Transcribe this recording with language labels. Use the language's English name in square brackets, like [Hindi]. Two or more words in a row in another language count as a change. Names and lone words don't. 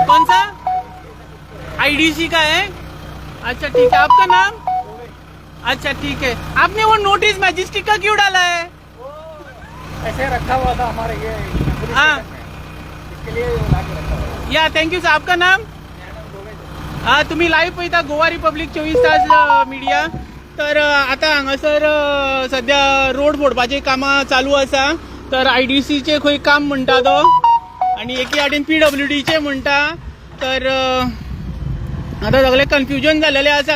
[Hindi] कौन सा? आईडीसी का है. अच्छा ठीक है. आपका नाम? अच्छा ठीक है. आपने वो नोटिस मैजिस्ट्रेट का क्यों डाला है? ऐसे रखा हुआ था हमारे ये पुलिस हाँ. स्टेशन में. इसके लिए ला के रखा हुआ है. या [English] thank you sir. [Hindi] आपका नाम? [Konkani] हा तुम्ही लाईव्ह पळयता गोवा रिपब्लीक 24 तास मिडिया. तर आता हांगासर सध्या रोड फोडपाची कामां चालू आसा. तर आयडीसीचे खंय काम म्हणटा तो आणि एके वाटेन पीडब्ल्यूडीचे म्हणटा. तर आता सगळे कन्फ्युजन जालेले आसा.